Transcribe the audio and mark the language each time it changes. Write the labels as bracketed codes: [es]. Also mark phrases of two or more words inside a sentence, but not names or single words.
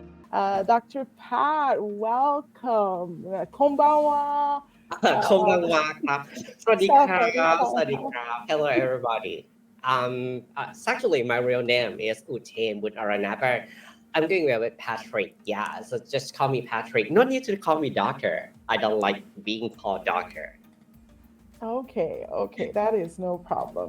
[en] Dr. Pat, welcome. [ja] こんばんは. [th] こんばんはครับสวัสดีครับ Hello สวัสดีค่ะ [en] everybody. Actually my real name is Utain Butarana, but I'm doing well with Patrick. Yeah, so just call me Patrick. No need to call me doctor. I don't like being called doctor. Okay, okay, that is no problem.